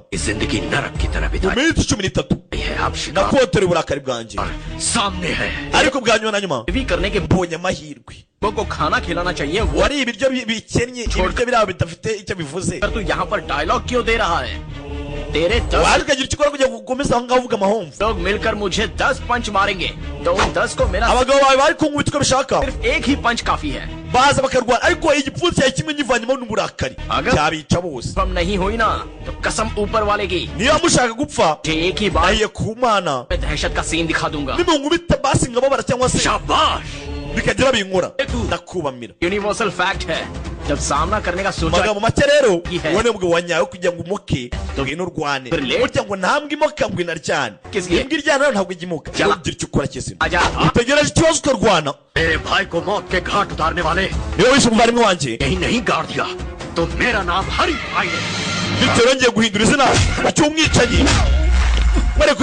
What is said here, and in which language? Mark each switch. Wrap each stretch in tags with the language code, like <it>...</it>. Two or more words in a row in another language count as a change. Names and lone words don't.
<hi>जिंदगी नरक की तरह</hi> <rw>mu minsi 13 nakotere uburakari bwanjye</rw> <hi>सामने है</hi> <rw>ariko bwa nyuma na nyuma</rw> <hi>भी करने के</hi> <rw>mbonye amahirwe</rw> <hi>को खाना खिलाना चाहिए वो</hi> <rw>wari ibiryo bikennye ibiryo biraba bidafite icyo bivuze</rw> <hi>तू यहाँ पर डायलॉग क्यों दे रहा है तेरे</hi> <rw>waje ukagira icyo ukora kugira ngo ukomeze aho ngaho uvuga amahomvu</rw> <hi>लोग मिलकर मुझे 10 पंच मारेंगे तो उन 10 को मेरा</hi> <rw>abagabo bawe bari kunkubita uko bishaka</rw> <hi>सिर्फ एक ही पंच काफी है</hi> <rw>baza bakarwana ariko igipfunsi yawe kimwe nyivanyemo n'uburakari byabica bose</rw> <hi>हम नहीं हुई ना तो कसम ऊपर वाले की</hi> <rw>niba mushaka gupfa</rw> <hi>एक ही बार</hi> <rw>nahiye ku mana</rw> <hi>मैं दहशत का सीन दिखा दूंगा</hi> <rw>nimunkubita basi nkababara cyangwa se</rw> <hi>शाबाश</hi> <rw>bikagira binkora ndakubamira</rw> <en>universal fact</en> <hi>है जब सामना करने का सोचा</hi> <rw>amagambo make rero uwo ni umugabo wanyawe kugira ngo umuke ngwino urwane burya ngo ntambwe imoka ngo inaryane imbwa iryana nayo ntabwo ijya imoka ugira icyo ukora kizima utegereje ikibazo ukarwana</rw> <hi>मेरे भाई को मौत के घाट उतारने वाले</hi> <rw>niba wishe umuvandimwe wanjye</rw> <hi>यही नहीं गाड़ दिया तो मेरा नाम हरि भाई है</hi> <rw>bityo yongeye guhindura izina cy'umwicanyi</rw>